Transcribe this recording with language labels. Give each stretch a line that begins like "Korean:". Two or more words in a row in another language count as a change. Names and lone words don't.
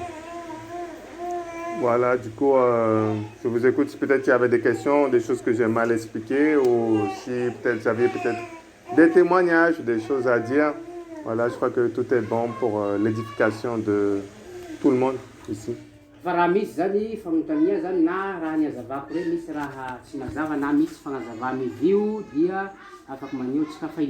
French: Voilà, du coup, je vous écoute. Si peut-être il y avait des questions, des choses que j'ai mal expliquées, ou si peut-être vous aviez peut-être des témoignages, des choses à dire. Voilà, je crois que tout est bon pour l'édification de tout le monde ici.
Malagasy: Fa raha misy zany fagnontania zany na raha ny azavako re misy raha tsy mazava na misy fagnazava mivio dia afaka maneho tsika fa